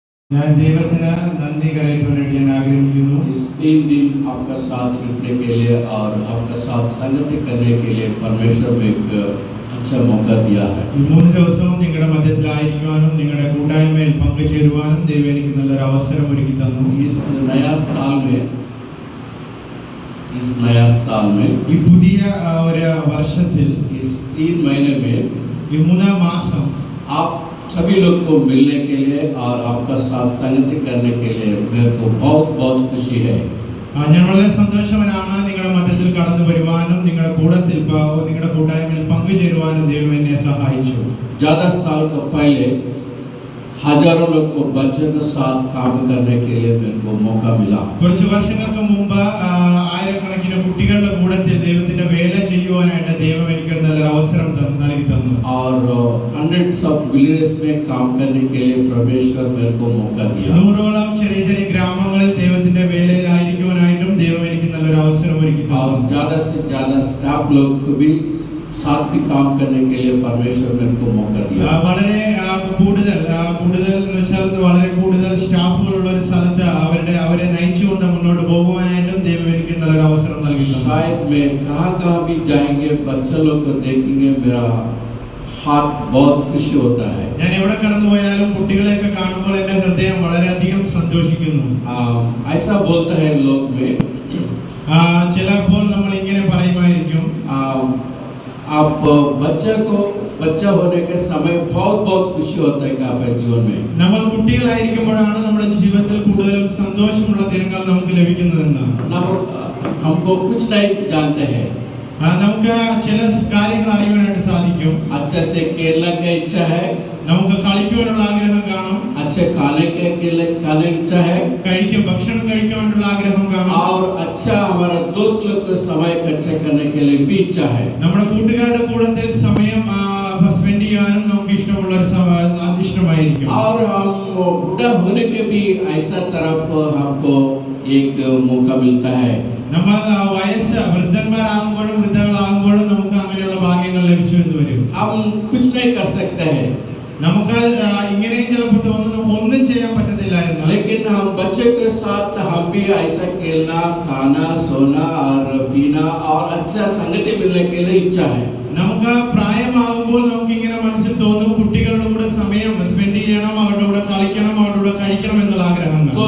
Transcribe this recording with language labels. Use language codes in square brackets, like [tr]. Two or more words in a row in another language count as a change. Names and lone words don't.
[ml] ഞാൻ ദൈവത്തിന് നന്ദി കരയറ്റുവാനായിട്ട് ഞാൻ ആഗ്രഹിക്കുന്നു. [hi] इस 3 दिन आपका साथ रुकने के लिए और आपका साथ संगति करने के लिए परमेश्वर में एक अच्छा मौका दिया है. [ml] ഈ 3 ദിവസവും നിങ്ങളുടെ മധ്യത്തിലായിരിക്കുവാനും നിങ്ങളുടെ കൂട്ടായ്മയിൽ പങ്കുചേരുവാനും ദൈവം എനിക്ക് നല്ലൊരു അവസരം ഒരുക്കി തന്നു. [hi] इस नया साल में [ml] ഈ പുതിയ ഒരു വർഷത്തിൽ [hi] इस 3 महीने में [ml] ഈ 3-ാം മാസം [hi] आप सभी लोग को मिलने के लिए और आपका साथ संगति करने के लिए मेरे को बहुत बहुत खुशी है. [ml] ഞാൻ വളരെ സന്തോഷവാനാണ് നിങ്ങളുടെ മധ്യത്തിൽ കടന്നു വരുവാനും നിങ്ങളുടെ കൂട്ടത്തിൽ നിങ്ങളുടെ കൂട്ടായ്മയിൽ പങ്കുചേരുവാനും ദൈവം എന്നെ സഹായിച്ചു. [hi] ज़्यादा साल का पहले हजारों लोग को बच्चों के साथ काम करने के लिए मेरे को मौका मिला. [ml] കുറച്ച് വർഷങ്ങൾക്ക് മുമ്പ് ആയിരക്കണക്കിന് കുട്ടികളുടെ കൂട്ടത്തിൽ ദൈവത്തിന്റെ വേല ചെയ്യുവാനായിട്ട് ദൈവം എനിക്ക് നല്ലൊരു അവസരം നൽകി തന്നു. [hi] और [en] hundreds of villages [hi] में काम करने के लिए परमेश्वर मेरे को मौका दिया. [ml] 100ഓളം ചെറിയ ചെറിയ ഗ്രാമങ്ങളിൽ ദൈവത്തിന്റെ വേലയിലായിരിക്കുവാനായിട്ടും ദൈവം എനിക്ക് നല്ലൊരു അവസരം ഒരുക്കി തന്നു. [hi] और ज़्यादा से ज़्यादा स्टाफ लोग को भी साथ भी काम करने के लिए परमेश्वर मेरे को मौका दिया. [ml] വളരെ കൂടുതൽ എന്ന് വെച്ചാൽ വളരെ കൂടുതൽ സ്റ്റാഫുകളുള്ള ഒരു സ്ഥലത്ത് അവരെ നയിച്ചുകൊണ്ട് മുന്നോട്ട് പോകുവാനായിട്ടും ദൈവം എനിക്ക് നല്ലൊരു അവസരം നൽകി തന്നു. [hi] शायद मैं कहाँ भी जाएंगे बच्चे लोग को देखेंगे मेरा हाथ बहुत खुशी होता है. [ml] ഞാൻ എവിടെ കടന്നു പോയാലും കുട്ടികളെയൊക്കെ കാണുമ്പോൾ എൻ്റെ ഹൃദയം വളരെയധികം സന്തോഷിക്കുന്നു. [hi] ऐसा बोलता है लोग में [ml] ചിലപ്പോൾ നമ്മൾ ഇങ്ങനെ പറയുമായിരിക്കും, [hi] आप बच्चा होने के समय बहुत खुशी होता है आपके जीवन में. [ml] നമ്മൾ കുട്ടികളായിരിക്കുമ്പോഴാണ് നമ്മുടെ ജീവിതത്തിൽ കൂടുതൽ സന്തോഷമുള്ള ദിനങ്ങൾ നമുക്ക് ലഭിക്കുന്നതെന്ന്. [hi] हमको कुछ नहीं जानते हैं. [ml] നമുക്ക് ചില കാര്യങ്ങൾ അറിയാനായിട്ട് സാധിക്കും. [hi] अच्छे से खेलने की इच्छा है, [ml] നമുക്ക് കളിക്കുവാനുള്ള ആഗ്രഹം കാണും. [hi] अच्छे खाने इच्छा है, [ml] ഭക്ഷണം കഴിക്കുവാനുള്ള ആഗ്രഹം കാണും. [hi] और अच्छा हमारा दोस्त लोग को समय खर्चा करने के लिए भी इच्छा है. [ml] നമ്മുടെ കൂട്ടുകാരുടെ കൂട്ടത്തിൽ സമയം സ്പെൻഡ് ചെയ്യാനും നമുക്ക് ഇഷ്ടമുള്ള ഇഷ്ടമായിരിക്കും. [hi] और हम बूढ़ा होने के भी ऐसा तरफ हमको एक मौका मिलता है. [ml] നമ്മൾ വൃദ്ധന്മാരാകുമ്പോഴും വൃദ്ധകളാകുമ്പോഴും നമുക്ക് അങ്ങനെയുള്ള ഭാഗ്യങ്ങൾ ലഭിച്ചു എന്ന് വരും. [hi] हम कुछ नहीं कर सकते हैं, [ml] നമുക്ക് ഇങ്ങനെയും ചിലപ്പോൾ തോന്നുന്നു ഒന്നും ചെയ്യാൻ പറ്റത്തില്ല എന്ന്. [hi] लेकिन हम बच्चे के साथ हम भी ऐसा खेलना, खाना, सोना और पीना और अच्छा संगति मिलने के लिए इच्छा है. [ml] നമുക്ക് പ്രായമാകുമ്പോൾ നമുക്ക് ഇങ്ങനെ മനസ്സിൽ തോന്നും കുട്ടികളുടെ കൂടെ സമയം സ്പെൻഡ് ചെയ്യണം, അവരുടെ കൂടെ കളിക്കണം, അവരുടെ കൂടെ കഴിക്കണം എന്നുള്ള ആഗ്രഹങ്ങൾ.